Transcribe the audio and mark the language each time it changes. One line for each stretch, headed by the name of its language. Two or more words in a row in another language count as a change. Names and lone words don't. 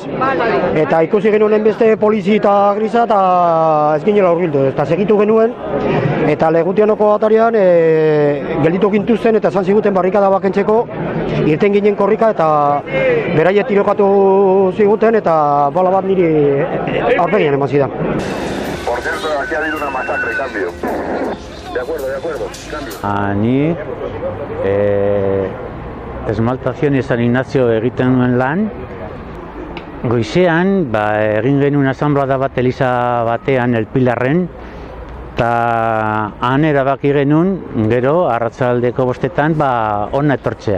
Basque: Eta ikusi genuen beste polizi eta grisa eta ez ginela hurbildu. Eta segitu genuen, eta Legutianoko atarian gelditu gintuzten eta esan ziguten barrikada bakentzeko, irten ginen korrika eta beraiek tirokatu ziguten eta bala bat niri aurpegian eman zidan.
Spanish: Por cierto, aquí ha habido una masacre, cambio. De acuerdo, cambio.
Basque: Ni esmaltazion San Ignacio egiten nuen lan. Goizean, egin genuen asanblada bat Eliza batean, El Pilarren, eta han erabaki genuen, gero, arratsaldeko 5etan, hona etortzea.